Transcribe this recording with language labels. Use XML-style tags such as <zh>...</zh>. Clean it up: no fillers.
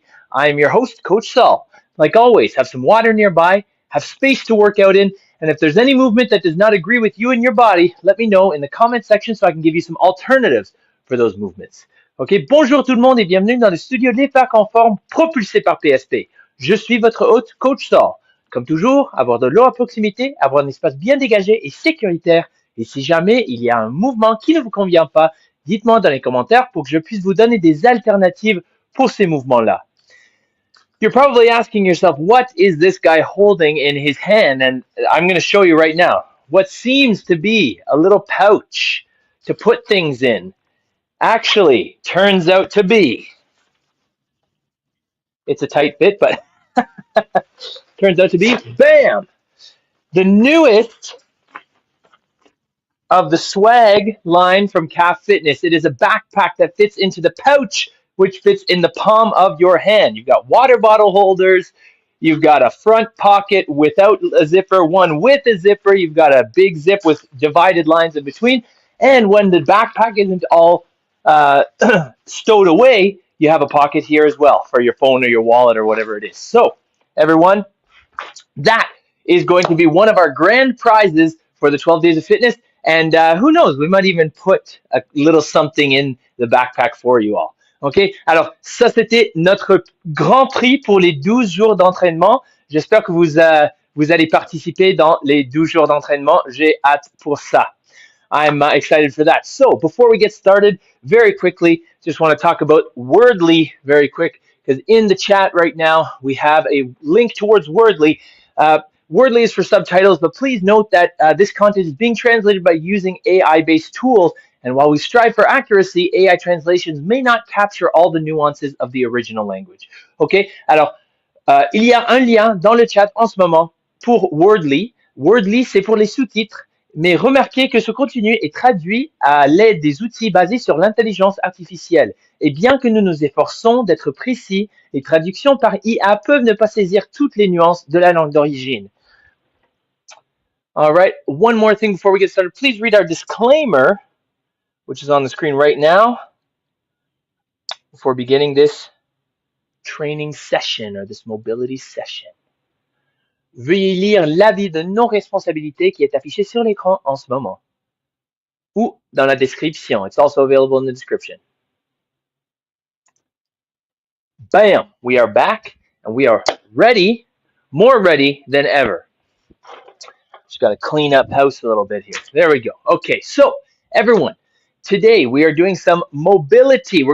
<en>I'm your host, Coach Saul. Like always, have some water nearby, have space to work out in, and if there's any movement that does not agree with you and your body, let me know in the comment section so I can give you some alternatives for those movements.</en> <fr>Ok, bonjour tout le monde et bienvenue dans le studio de l'EPAC en forme propulsé par PSP. Je suis votre hôte, Coach Saul. Comme toujours, avoir de l'eau à proximité, avoir un espace bien dégagé et sécuritaire. Et si jamais il y a un mouvement qui ne vous convient pas, dites-moi dans les commentaires pour que je puisse vous donner des alternatives pour ces mouvements-là.</fr> <en>You're probably asking yourself, what is this guy holding in his hand? And I'm going to show you right now. What seems to be a little pouch to put things in actually turns out to be, it's a tight fit, but turns out to be, bam, the newest of the swag line from CAF Fitness. It is a backpack that fits into the pouch, which fits in the palm of your hand. You've got water bottle holders. You've got a front pocket without a zipper, one with a zipper. You've got a big zip with divided lines in between. And when the backpack isn't all stowed away, you have a pocket here as well for your phone or your wallet or whatever it is. So, everyone, that is going to be one of our grand prizes for the 12 Days of Fitness. And who knows, we might even put a little something in the backpack for you all. OK?</en> <fr>Alors, ça, c'était notre grand prix pour les 12 jours d'entraînement. J'espère que vous allez participer dans les 12 jours d'entraînement. J'ai hâte pour ça.</fr> <en>I'm excited for that. So, before we get started, very quickly, just want to talk about Wordly very quick, because in the chat right now, we have a link towards Wordly. Wordly is for subtitles, but please note that this content is being translated by using AI-based tools. And while we strive for accuracy, AI translations may not capture all the nuances of the original language. OK?</en> <fr>Alors, il y a un lien dans le chat en ce moment pour Wordly. Wordly, c'est pour les sous-titres. Mais remarquez que ce contenu est traduit à l'aide des outils basés sur l'intelligence artificielle. Et bien que nous nous efforçons d'être précis, les traductions par IA peuvent ne pas saisir toutes les nuances de la langue d'origine.</fr> <en>All right, one more thing before we get started. Please read our disclaimer, which is on the screen right now, before beginning this training session or this mobility session.</en> <fr>Veuillez lire l'avis de non-responsabilité qui est affiché sur l'écran en ce moment ou dans la description.</fr> <en>It's also available in the description. Bam! We are back and we are ready, more ready than ever. Just got to clean up house a little bit here. There we go. Okay, so everyone, today we are doing some mobility.</en>